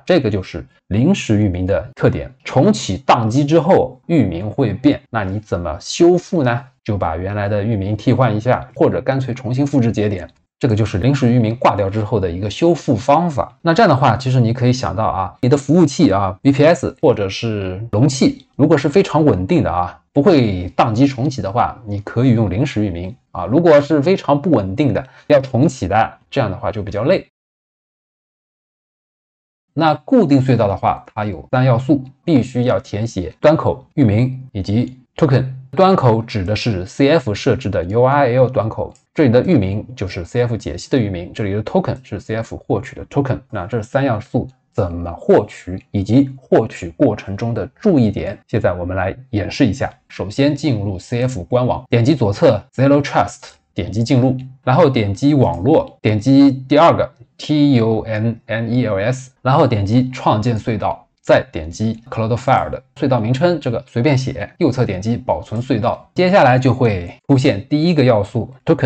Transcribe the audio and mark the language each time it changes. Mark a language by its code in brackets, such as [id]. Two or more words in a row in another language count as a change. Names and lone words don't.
[zh] 這個就是臨時域名的特點。重啟宕機之後，域名會變，那你怎麼修復呢？就把原來的域名替換一下，或者乾脆重新複製节點。這個就是臨時域名掛掉之後的一個修復方法。那這樣的話，其實你可以想到啊，你的服務器啊 VPS 或者是龍器，如果是非常穩定的啊，不會宕機重啟的話，你可以用臨時域名啊。如果是非常不穩定的，要重啟的，這樣的話就比較累。那固定隧道的话，它有3要素，必須要填寫端口、域名以及 token。端口指的是 CF 設置的 URL 端口，這裡的域名就是 CF 解析的域名，這裡的 token 是 CF 獲取的 token。那這3要素怎麼獲取，以及獲取過程中的注意點，現在我們來演示一下。首先進入 CF 官網，點擊左側 Zero Trust，點擊進入，然後點擊網絡，點擊第2個 TUNNELS， 然後點擊創建隧道，再點擊 Cloudflare 的隧道名稱，這個隨便寫，右側點擊保存隧道，接下來就會出現第1個要素 Token。